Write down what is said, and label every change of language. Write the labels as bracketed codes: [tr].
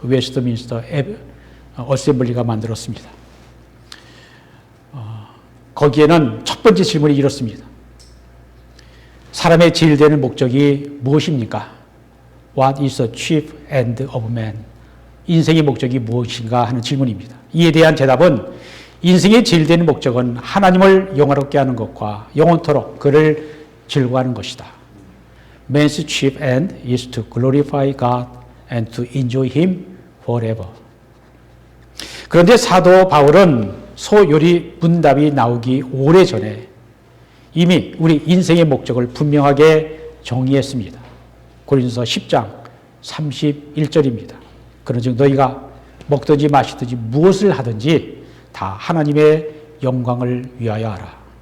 [ko] 웨스트민스터 어셈블리가 만들었습니다. 거기에는 첫 번째 질문이 이렇습니다. 사람의 제일 되는 목적이 무엇입니까? [en] What is the chief end of man? [ko] 인생의 목적이 무엇인가 하는 질문입니다. 이에 대한 대답은 인생의 제일 되는 목적은 하나님을 영화롭게 하는 것과 영원토록 그를 즐거워하는 것이다. [en] Man's chief end is to glorify God and to enjoy Him forever. [ko] 그런데 사도 바울은 소요리 문답이 나오기 오래전에 이미 우리 인생의 목적을 분명하게 정의했습니다. 고린도서 10장 31절입니다. 그런즉 너희가 먹든지 마시든지 무엇을 하든지 다 하나님의 영광을 위하여 하라.